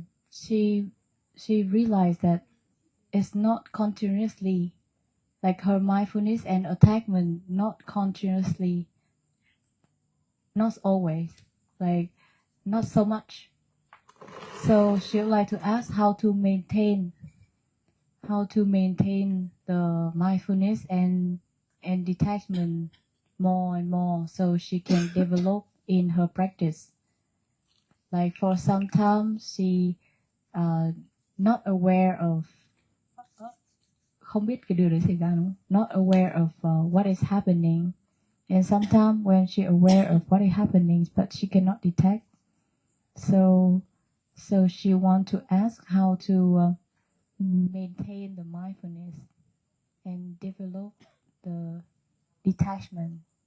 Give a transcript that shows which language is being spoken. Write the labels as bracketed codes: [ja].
[en] she realized that it's not continuously, like her mindfulness and attachment not continuously, not always, like not so much. So she would like to ask how to maintain the mindfulness and detachment more and more, so she can develop in her practice. Like for some time she not aware of, [vi] không biết cái điều đấy xảy ra đúng không? [en] Not aware of what is happening, and sometimes when she aware of what is happening but she cannot detect. So she want to ask how to maintain the mindfulness and develop the detachment.